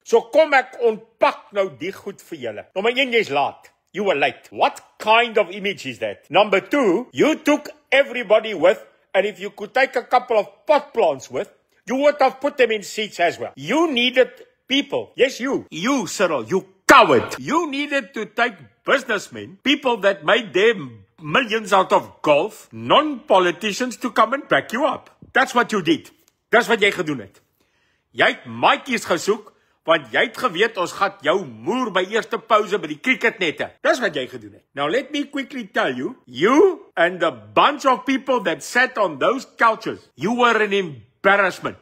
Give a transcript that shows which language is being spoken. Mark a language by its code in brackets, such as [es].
[af] So kom ek ontpak nou die goed vir julle. Nommer 1, jy's laat. [en] You were late. What kind of image is that? Number 2, you took everybody with, and if you could take a couple of pot plants with, you would have put them in seats as well. You needed people. Yes, you, Cyril, you coward. You needed to take businessmen, people that made their millions out of golf, non-politicians to come and back you up. That's what you did. That's [af] wat jy gedoen het. Jy het maatjies gesoek, want jy het geweet ons gaan jou moer by eerste pause by die cricketnette. That's wat jy gedoen het. [en] Now let me quickly tell you, you and the bunch of people that sat on those couches, you were an embarrassment.